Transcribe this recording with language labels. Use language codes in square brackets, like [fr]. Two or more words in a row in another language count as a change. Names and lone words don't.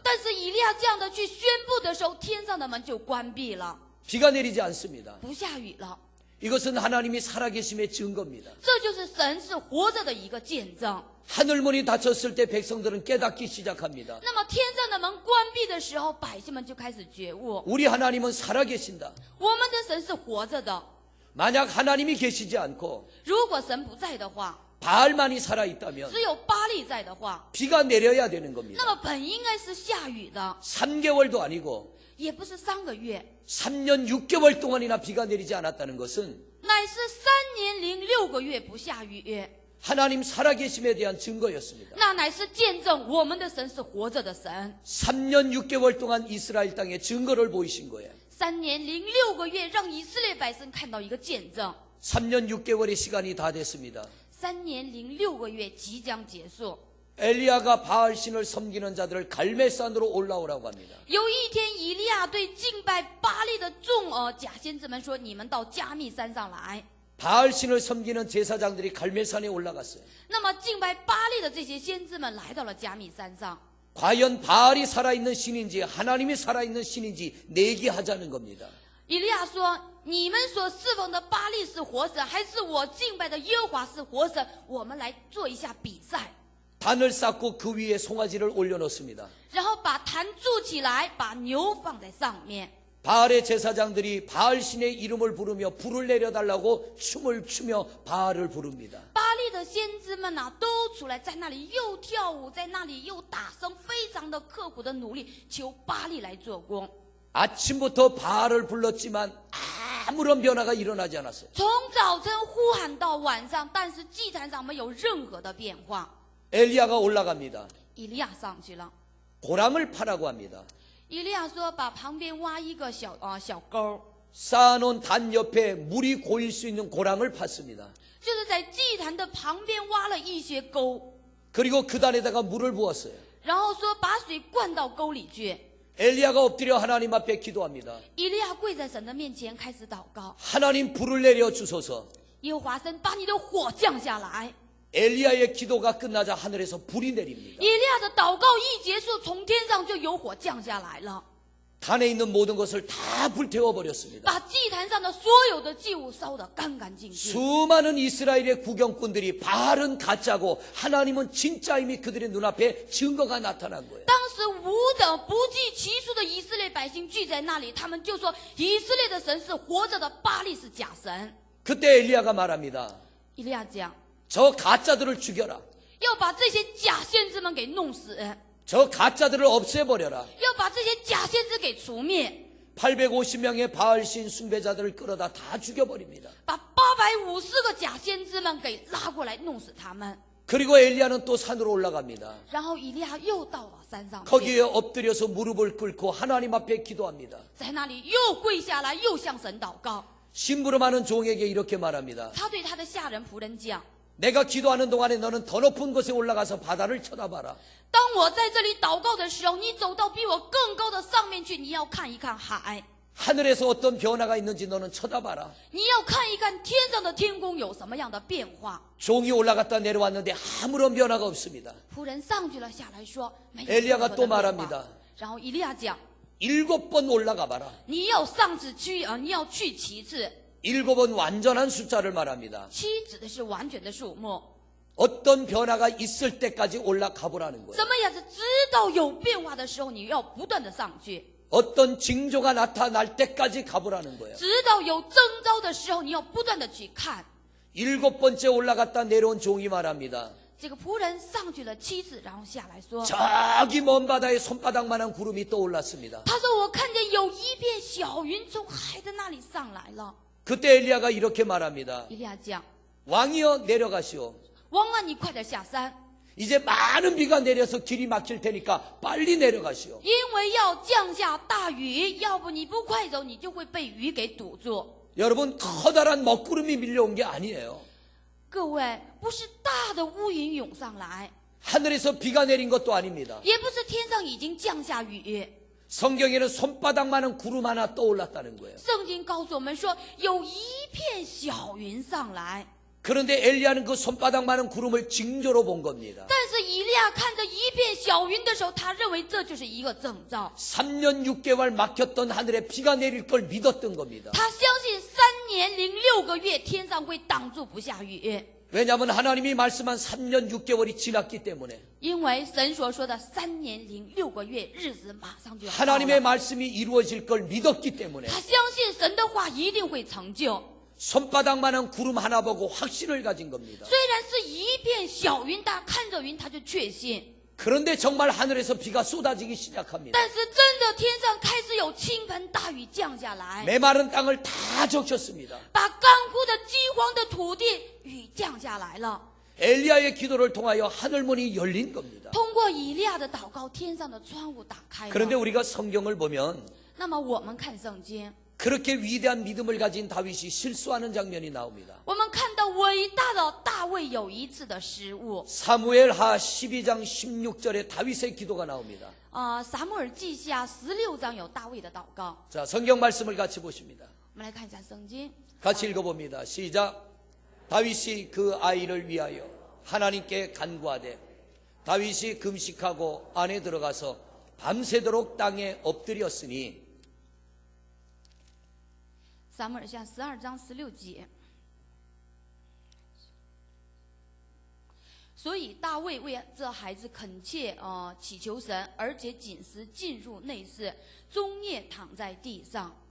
[zh] 但是以利亚这样的去宣布的时候，天上的门就关闭了， [ko] 비가 내리지 않습니다. [zh] 不下雨了。 [ko] 이것은 하나님이 살아계심의 증거입니다. [zh] 这就是神是活着的一个见证。 [ko] 하늘문이 닫혔을 때 백성들은 깨닫기 시작합니다. [zh] 那么天上的门关闭的时候，百姓们就开始觉悟， [ko] 우리 하나님은 살아계신다. [zh] 我们的神是活着的。 [ko] 만약 하나님이 계시지 않고 [zh] 如果神不在的话， [ko] 바알만이 살아있다면 [zh] 只有巴力在的话， [ko] 비가 내려야 되는 [zh] 那 [ko] 겁니다. [zh] 么本应该是下雨的， [ko] 3개월도 아니고 [zh] 也不是3个月， [ko] 3년 6개월 동안이나 비가 내리지 않았다는 것은 [zh] 乃是3年零6个月不下雨， [ko] 하나님 살아계심에 대한 증거였습니다. [zh] 那乃是见证我们的神是活着的神。 [ko] 3년 6개월 동안 이스라엘 땅에 증거를 보이신 거예요. [zh] 3 年零6个月，让以色列百姓看到一个见证。 [ko] 3년 6개월의 시간이 다 됐습니다. [zh] 3 年零6个月即将结束。 [ko] 엘리야가 바알신을 섬기는 자들을 갈멜산으로 올라오라고 합니다. [zh] 有一天，以利亚对敬拜巴力的众假先知们说：“你们到加密山上来。” [ko] 바알신을 섬기는 제사장들이 갈멜산에 올라갔어요. [zh] 那么敬拜巴力的这些先知们来到了加密山上。 [ko] 과연 바알이 살아있는 신인지 하나님이 살아있는 신인지 내기하자는 겁니다. [zh] 以利亚说：“你们所侍奉的巴力是活神，还是我敬拜的耶和华是活神？我们来做一下比赛。” [ko] 단을 쌓고 그 위에 송아지를 올려놓습니다. [zh] 然后把坛筑起来，把牛放在上面。 [ko] 바알의 제사장들이 바알신의 이름을 부르며 불을 내려달라고 춤을 추며 바알을 부릅니다. [zh] 巴力的先知们都出来，在那里又跳舞，在那里又打声，非常的刻苦的努力，求巴力来做工。 [ko] 아침부터 바알을 불렀지만 아무런 변화가 일어나지 않았어요. [zh] 从早晨呼喊到晚上，但是祭坛上没有任何的变化。 [ko] 엘리야가 올라갑니다. [zh] 以利亚上去了， [ko] 고랑을 파라고 합니다. [zh] 以利亚说：“把旁边挖一个小沟， [ko] 쌓아놓은 단 옆에 물이 고일 수 있는 고랑을 팠습니다. [zh] 就是在祭坛的旁边挖了一些沟， [ko] 그리고 그 단에다가 물을 부었어요. [zh] 然后说把水灌到沟里去。” [ko] 엘리야가 엎드려 하나님 앞에 기도합니다. [zh] 以利亚跪在神的面前开始祷告： [ko] 하나님 불을 내려 주소서. [zh] 耶和华神，把你的火降下来。 [ko] 엘리야의 기도가 끝나자 하늘에서 불이 내립니다. [zh] 以利亚的祷告一结束，从天上就有火降下来了， [ko] 단에 있는 모든 것을 다 불태워 버렸습니다. [zh] 把祭坛上的所有的祭物烧得干干净净。 [ko] 수많은 이스라엘의 구경꾼들이 바알은 가짜고 하나님은 진짜임이 그들의 눈앞에 증거가 나타난 거예요. [zh] 当时无等不计其数的以色列百姓聚在那里，他们就说以色列的神是活着的，巴力是假神。 [ko] 그때 엘리야가 말합니다. [zh] 以利亚讲， [ko] 저 가짜들을 죽여라. [zh] 要把这些假先知们给弄死， [ko] 저 가짜들을 없애버려라. [zh] 要把这些假先知给除灭， [ko] 850명의 바알신 숭배자들을 끌어다 다 죽여버립니다. [zh] 把850个假先知们给拉过来弄死他们。 [ko] 그리고 엘리야는 또 산으로 올라갑니다. [zh] 然后以利亚又到了山上去， [ko] 거기에 엎드려서 무릎을 꿇고 하나님 앞에 기도합니다. [zh] 在那里又跪下来，又向神祷告。 [ko] 심부름하는 종에게 이렇게 말합니다. [zh] 他对他的下人仆人讲： [ko] 내가 기도하는 동안에 너는 더 높은 곳에 올라가서 바다를 쳐다봐라. [zh] 当我在这里祷告的时候，你走到比我更高的上面去，你要看一看海， [ko] 하늘에서 어떤 변화가 있는지 너는 쳐다봐라. [zh] 你要看一看天上的天空有什么样的变化。 [ko] 종이 올라갔다 내려왔는데 아무런 변화가 없습니다. [zh] 仆人上去了，下来说没有 [ko] 엘리야가 [zh] 任何的 [ko] 또 [zh] 变化 [ko] 말합니다. [zh] 然后以利亚讲： [ko] 7번 올라가 봐라. [zh] 你要上次去你要去7次。 [ko] 7번 완전한 숫자를 말합니다. [zh] 7 指的是完全的数目， [ko] 어떤 변화가 있을 때까지 올라가 보라는 거예요. [zh] 什么样子？直到有变化的时候，你要不断的上去； [ko] 어떤 징조가 나타날 때까지 가보라는 거예요. [zh] 直到有征兆的时候，你要不断的去看。 [ko] 7번째 올라갔다 내려온 종이 말합니다. [zh] 这个仆人上去了7次，然后下来说： [ko] 저기 먼 바다에 손바닥만한 구름이 떠올랐습니다. [zh] 他说我看见有一片小云从海的那里上来了。 [ko] 그때 엘리야가 이렇게 말합니다. [zh] 以利亚讲： [ko] 왕이여 내려가시오. [zh] 王啊，你快点下山， [ko] 이제 많은 비가 내려서 길이 막힐 테니까 빨리 내려가시오. [zh] 因为要降下大雨，要不你不快走，你就会被雨给堵住。 [ko] 여러분 커다란 먹구름이 밀려온 게 아니에요. [zh] 各位，不是大的乌云涌上来， [ko] 하늘에서 비가 내린 것도 아닙니다. [zh] 也不是天上已经降下雨。 [ko] 성경에는 손바닥만한 구름 하나 떠올랐다는 거예요. [zh] 圣经告诉我们说，有一片小云上来。 [ko] 그런데 엘리야는 그 손바닥만한 구름을 징조로 본 겁니다. [zh] 但是以利亚看着一片小云的时候，他认为这就是一个征兆。 [ko] 3년 6개월 막혔던 하늘에 비가 내릴 걸 믿었던 겁니다. [zh] 他相信3 年零6个月，天上会挡住不下雨。 [ko] 왜냐하면 하나님이 말씀한 3년 6개월이 지났기 때문에 [zh] 因为神所说的3年零6个月，日子马上就要到 [ko] 하나님의 [zh] 了。 [ko] 말씀이 이루어질 걸 믿었기 때문에 [zh] 他相信神的话一定会成就。 [ko] 손바닥만한 구름 하나 보고 확신을 가진 겁니다. [zh] 虽然是一片小云，但看着云他就确信。 [ko] 그런데 정말 하늘에서 비가 쏟아지기 시작합니다. [zh] 但是真的天上开始有倾盆大雨降下来， [ko] 메마른 땅을 다 적셨습니다. [zh] 把干枯的饥荒的土地雨降下来了。 [ko] 엘리야의 기도를 통하여 하늘문이 열린 겁니다. [zh] 通过以利亚的祷告，天上的窗户打开 [ko] 그런데 [zh] 了。 [ko] 우리가 성경을 보면 [zh] 那么我们看圣经， [ko] 그렇게 위대한 믿음을 가진 다윗이 실수하는 장면이 나옵니다. [zh] 我们看到伟大的大卫有一次的失误。 [ko] 사무엘하 12장 16절에 다윗의 기도가 나옵니다. [zh] 撒母耳记下16章有大卫的祷告。 [ko] 자, 성경 말씀을 같이 보십니다. [zh] 我们来看一下圣经。 [ko] 같이 읽어봅니다. 시작. 다윗이 그 아이를 위하여 하나님께 간구하되 다윗이 금식하고 안에 들어가서 밤새도록 땅에 엎드렸으니 [zh] 撒母耳下12章16节。所以大卫为这孩子恳切祈求神，而且禁食进入内室，终夜躺在地上。